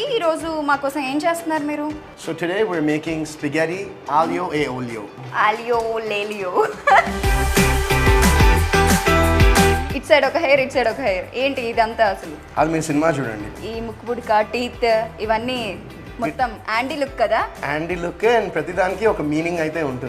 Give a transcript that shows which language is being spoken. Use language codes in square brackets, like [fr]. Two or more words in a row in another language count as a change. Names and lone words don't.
[te] ఈరోజు మా కోసం ఏం చేస్తున్నారు మీరు? [en] So today we're making spaghetti aglio e olio. ఆలియో లేలియో. ఇట్ సైడ్ ఒక హెయిర్, ఇట్ సైడ్ ఒక హెయిర్. [te] ఏంటి ఇదంతా అసలు? అది మీరు సినిమా చూడండి. ఈ ముక్కుపుడిక, టీత్ ఇవన్నీ మొత్తం యాండీ లుక్ కదా? యాండీ [en] look and [te] ప్రతిదానికి ఒక మీనింగ్ అయితే ఉంటుంది.